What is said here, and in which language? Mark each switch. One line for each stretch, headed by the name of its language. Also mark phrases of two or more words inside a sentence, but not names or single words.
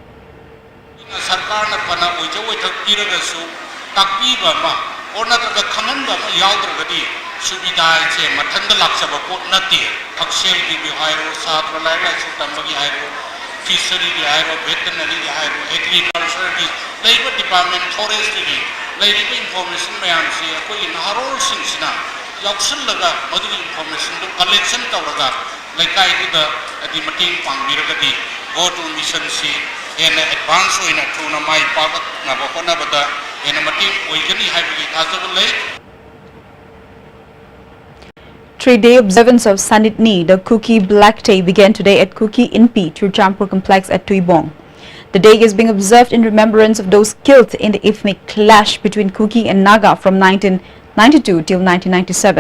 English: Fishery veterinary agriculture labor department forestry labor information
Manipuri: mayam se koi naharol singsina yauksan laga madu information to collection tawraga laikai da adi mating pangbiraga di go to mission se en advance oina thuna mai pagat na bokona bada en mating oigani haibagi thajab lai.
English: 3-day observance of Sanitni, the Kuki Black Day, began today at Kuki Inpi, Churchampur complex at Tuibong. The day is being observed in remembrance of those killed in the infamous clash between Kuki and Naga from 1992 till 1997.